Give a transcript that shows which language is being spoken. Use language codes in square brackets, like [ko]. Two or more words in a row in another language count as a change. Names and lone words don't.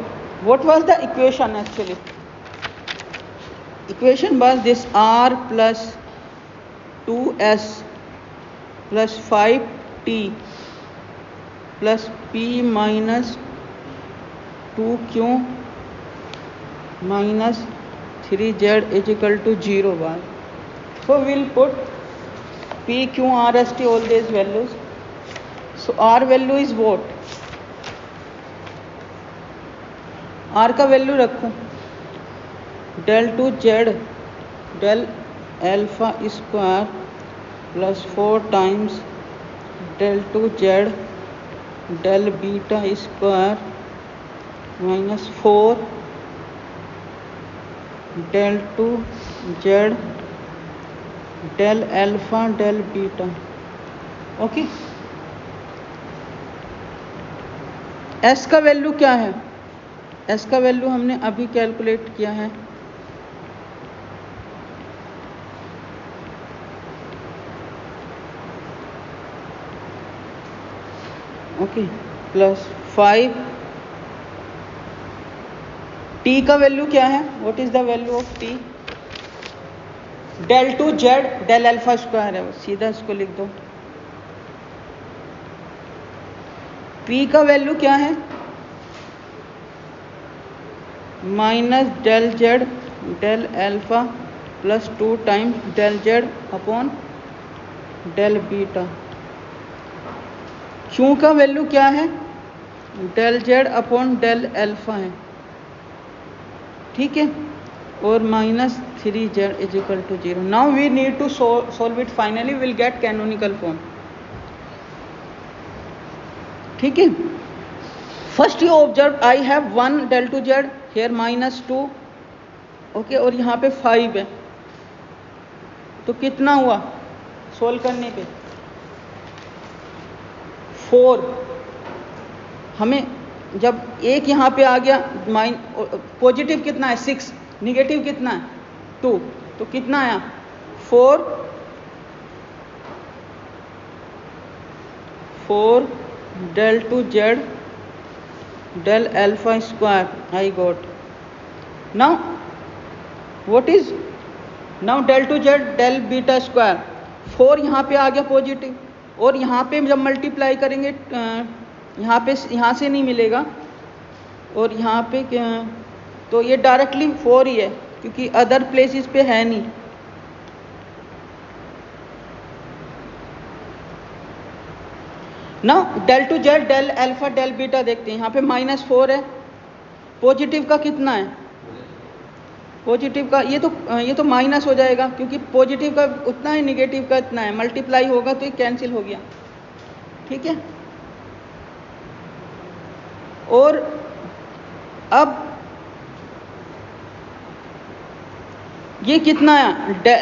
[en] What was the equation actually? Equation was this r plus 2s plus 5t plus p minus 2q minus 3z is equal to 0 bar. So we'll put p, q, r, s, t, all these values. So r value is what? [hi] r का वैल्यू रखूं [en] del 2z del alpha square plus 4 times del 2z del beta square minus 4 del 2z del alpha del beta. [hi] ओके, s का वैल्यू क्या है? s का वैल्यू हमने अभी कैलकुलेट किया है, ओके, प्लस 5। t का वैल्यू क्या है? [en] What is the value of t? del 2z del alpha square [hi] है, सीधा इसको लिख दो। p का वैल्यू क्या है? [en] minus del z del alpha plus 2 times del z upon del beta. [hi] q का वैल्यू क्या है? [en] del z upon del alpha [hi] है, ठीक है, और [en] minus 3z is equal to 0. Now we need to solve it, finally will get canonical form, [hi] ठीक है। [en] First you observe I have 1 del 2z here minus 2, ओके, [hi] और यहाँ पे 5 है, तो कितना हुआ सोल्व करने पे? 4। हमें जब एक यहाँ पे आ गया, पॉजिटिव कितना है 6, निगेटिव कितना है 2, तो कितना आया 4 [en] del 2z del alpha square I got. Now what is now del 2z del beta square? [hi] 4 यहाँ पे आ गया पॉजिटिव, और यहाँ पे जब मल्टीप्लाई करेंगे यहाँ से नहीं मिलेगा, और यहाँ पे तो ये डायरेक्टली 4 ही है, क्योंकि [en] other places [hi] पे है नहीं। ना [en] del 2z del alpha del beta [hi] देखते हैं, यहाँ पे -4 है, पॉजिटिव का कितना है? पॉजिटिव का ये तो माइनस हो जाएगा, क्योंकि पॉजिटिव का उतना है, निगेटिव का इतना है, मल्टीप्लाई होगा तो ये कैंसिल हो गया, ठीक है। और अब ये कितना आया?